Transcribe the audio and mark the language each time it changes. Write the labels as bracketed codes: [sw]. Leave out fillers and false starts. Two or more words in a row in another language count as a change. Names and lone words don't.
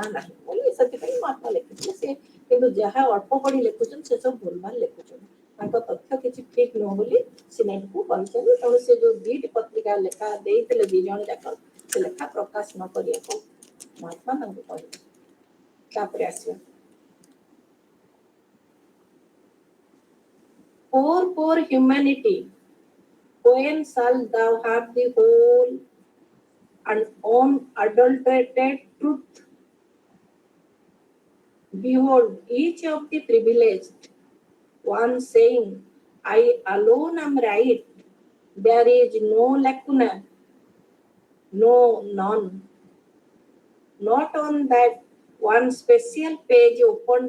[or] ନାହିଁ ବୋଲି ସେଥିପାଇଁ ମହାତ୍ମା ଲେଖିଥିଲେ ସେ କିନ୍ତୁ ଯାହା ଅଳ୍ପ ପଢି ଲେଖୁଛନ୍ତି ସେ ସବୁ ଭୁଲଭାଲ ଲେଖୁଛନ୍ତି ତାଙ୍କ ତଥ୍ୟ କିଛି ଠିକ ନୁହଁ ବୋଲି ସିନେଟକୁ କହିଛନ୍ତି ତେଣୁ ସେ ଯୋଉ ଦିଟି ପତ୍ରିକା ଲେଖା ଦେଇଥିଲେ ଦି ଜଣ ଯାକ ସେ ଲେଖା ପ୍ରକାଶ ନ କରିବାକୁ ମହାତ୍ମା ତାଙ୍କୁ କହିଲେ ତାପରେ ଆସିବା [en] for humanity when shall thou have the whole and unadulterated truth behold each of the privileged one saying I alone am right there is no lacuna no none not on that one special page opened